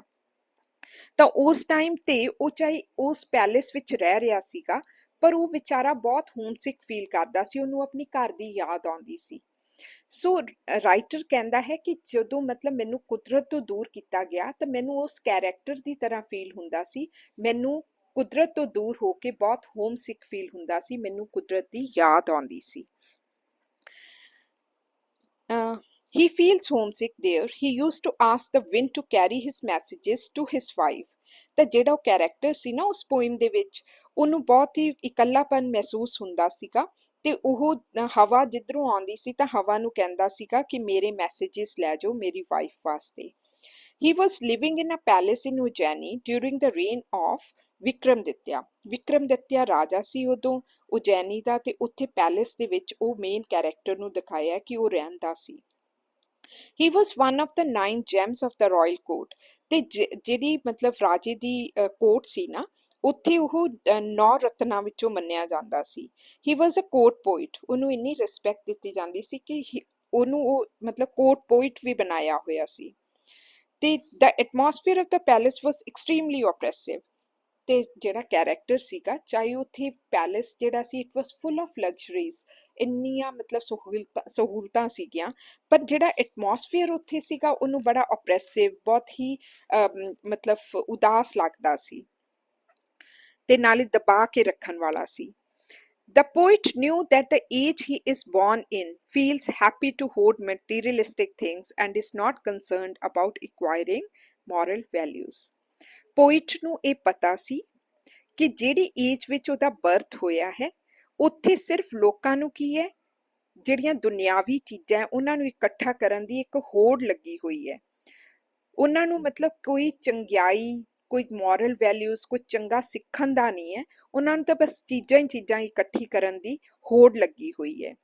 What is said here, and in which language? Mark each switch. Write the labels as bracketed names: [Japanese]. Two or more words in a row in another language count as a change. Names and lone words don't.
[Punjabi] ਤਾਂ ਉਸ ਟਾਈਮ ਤੇ ਉਹ ਚਾਹੇ ਉਸ ਪੈਲੇਸ ਵਿੱਚ ਰਹਿ ਰਿਹਾ ਸੀਗਾ, ਪਰ ਉਹ ਵਿਚਾਰਾ ਬਹੁਤ [English] homesick feel [Punjabi] ਕਰਦਾ ਸੀ, ਉਹਨੂੰ ਆਪਣੀ ਘਰ ਦੀ ਯਾਦ ਆਉਂਦੀ ਸੀ। ਸੋ ਰਾਈਟਰ ਕਹਿੰਦਾ ਹੈ ਕਿ ਜਦੋਂ ਮਤਲਬ ਮੈਨੂੰ ਕੁਦਰਤ ਤੋਂ ਦੂਰ ਕੀਤਾ ਗਿਆ ਤਾਂ ਮੈਨੂੰ ਉਸ ਕੈਰੈਕਟਰ ਦੀ ਤਰ੍ਹਾਂ ਫੀਲ ਹੁੰਦਾ ਸੀ, ਮੈਨੂੰ ਕੁਦਰਤ ਤੋਂ ਦੂਰ ਹੋ ਕੇ ਬਹੁਤ [English] homesick feel [Punjabi] ਹੁੰਦਾ ਸੀ, ਮੈਨੂੰ ਕੁਦਰਤ ਦੀ ਯਾਦ ਆਉਂਦੀ ਸੀ। [English] He feels homesick there. He used to ask the wind to carry his messages to his wife. [Punjabi] ਤਾਂ ਜਿਹੜਾ ਉਹ ਕੈਰੈਕਟਰ ਸੀ ਨਾ ਉਸ ਪੋਇਮ ਦੇ ਵਿੱਚ, ਉਹਨੂੰ ਬਹੁਤ ਹੀ ਇਕੱਲਾਪਨ ਮਹਿਸੂਸ ਹੁੰਦਾ ਸੀਗਾ ਤੇ ਉਹ ਹਵਾ ਜਿੱਧਰੋਂ ਆਉਂਦੀ ਸੀ ਤਾਂ ਹਵਾ ਨੂੰ ਕਹਿੰਦਾ ਸੀਗਾ ਕਿ ਮੇਰੇ ਮੈਸੇजेस ਲੈ ਜਾਓ ਮੇਰੀ ਵਾਈਫ ਵਾਸਤੇ। [English] He was living in a palace in Ujjaini during the reign of ਵਿਕਰਮਦਿੱਤਿਆ। [Punjabi] ਵਿਕਰਮਦਿੱਤਿਆ ਰਾਜਾ ਸੀ ਉਦੋਂ ਉਜੈਨੀ ਦਾ, ਤੇ ਉੱਥੇ ਪੈਲੇਸ ਦੇ ਵਿੱਚ ਉਹ [English] main character [Punjabi] ਨੂੰ ਦਿਖਾਇਆ ਕਿ ਉਹ ਰਹਿੰਦਾ ਸੀ। [English] He was one of the 9 gems of the royal court। [Punjabi] ਤੇ ਜਿਹੜੀ ਮਤਲਬ ਰਾਜੇ ਦੀ ਕੋਰਟ ਸੀ ਨਾ, ਉੱਥੇ ਉਹ 9 ਰਤਨਾਂ ਵਿੱਚੋਂ ਮੰਨਿਆ ਜਾਂਦਾ ਸੀ। [English] He was a court poet। [Punjabi] ਉਹਨੂੰ ਇੰਨੀ ਰਿਸਪੈਕਟ ਦਿੱਤੀ ਜਾਂਦੀ ਸੀ ਕਿ ਉਹਨੂੰ ਉਹ ਮਤਲਬ [English] court poet [Punjabi] ਵੀ ਬਣਾਇਆ ਹੋਇਆ ਸੀ। [English] ਤੇ the atmosphere of the palace was extremely oppressive। [Punjabi] ਤੇ ਜਿਹੜਾ ਕੈਰੈਕਟਰ ਸੀਗਾ, ਚਾਹੇ ਉੱਥੇ ਪੈਲੇਸ ਜਿਹੜਾ ਸੀ [English] it was full of luxuries, [Punjabi] ਇੰਨੀਆਂ ਮਤਲਬ ਸਹੂਲਤਾਂ ਸੀਗੀਆਂ, ਪਰ ਜਿਹੜਾ ਐਟਮੋਸਫੀਅਰ ਉੱਥੇ ਸੀਗਾ ਉਹਨੂੰ ਬੜਾ ਓਪਰੈਸਿਵ, ਬਹੁਤ ਹੀ ਮਤਲਬ ਉਦਾਸ ਲੱਗਦਾ ਸੀ ਤੇ ਨਾਲੇ ਦਬਾ ਕੇ ਰੱਖਣ ਵਾਲਾ ਸੀ। [English] The poet knew that the age he is born in feels happy to hoard materialistic things and is not concerned about acquiring moral values। [Punjabi] ਪੋਇਟ ਨੂੰ ਇਹ ਪਤਾ ਸੀ ਕਿ ਜਿਹੜੀ ਏਜ ਵਿੱਚ ਉਹਦਾ ਬਰਥ ਹੋਇਆ ਹੈ, ਉੱਥੇ ਸਿਰਫ ਲੋਕਾਂ ਨੂੰ ਕੀ ਹੈ, ਜਿਹੜੀਆਂ ਦੁਨਿਆਵੀ ਚੀਜ਼ਾਂ ਉਹਨਾਂ ਨੂੰ ਇਕੱਠਾ ਕਰਨ ਦੀ ਇੱਕ ਹੋੜ ਲੱਗੀ ਹੋਈ ਹੈ। ਉਹਨਾਂ ਨੂੰ ਮਤਲਬ ਕੋਈ ਚੰਗਿਆਈ, ਕੋਈ [English] moral values, [Punjabi] ਕੋਈ ਚੰਗਾ ਸਿੱਖਣ ਦਾ ਨਹੀਂ ਹੈ, ਉਹਨਾਂ ਨੂੰ ਤਾਂ ਬਸ ਚੀਜ਼ਾਂ ਹੀ ਚੀਜ਼ਾਂ ਇਕੱਠੀ ਕਰਨ ਦੀ ਹੋੜ ਲੱਗੀ ਹੋਈ ਹੈ।